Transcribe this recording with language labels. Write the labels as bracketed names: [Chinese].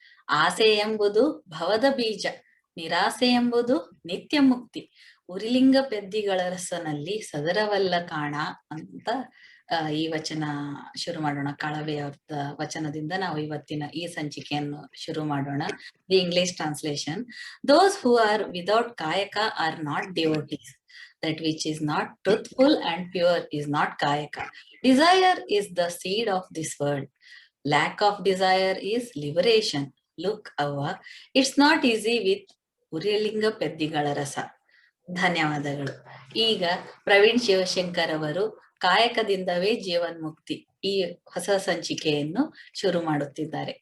[Kannada] ಆಸೆ ಎಂಬುದು ಭವದ ಬೀಜ, ನಿರಾಸೆ ಎಂಬುದು ನಿತ್ಯ ಮುಕ್ತಿ. ಉರಿಲಿಂಗ ಪೆದ್ದಿಗಳ ರಸನಲ್ಲಿ ಸದರವಲ್ಲ ಕಾಣ ಅಂತ ಈ ವಚನ ಶುರು ಮಾಡೋಣ. ಕಾಳವೆಯವರ ವಚನದಿಂದ ನಾವು ಇವತ್ತಿನ ಈ ಸಂಚಿಕೆಯನ್ನು ಶುರು ಮಾಡೋಣ. [English] The English translation. Those who are without kayaka are not devotees. That which is not truthful and pure is not kayaka. Desire is the seed of this world. Lack of desire is liberation. Look, Avva, it's not easy with Urilinga ಪೆದ್ದಿಗಳ ರಸ. [Kannada] ಧನ್ಯವಾದಗಳು. ಈಗ ಪ್ರವೀಣ್ ಶಿವಶಂಕರ್ ಅವರು ಕಾಯಕದಿಂದವೇ ಜೀವನ್ಮುಕ್ತಿ ಈ ಹೊಸ ಸಂಚಿಕೆಯನ್ನು ಶುರು ಮಾಡುತ್ತಿದ್ದಾರೆ.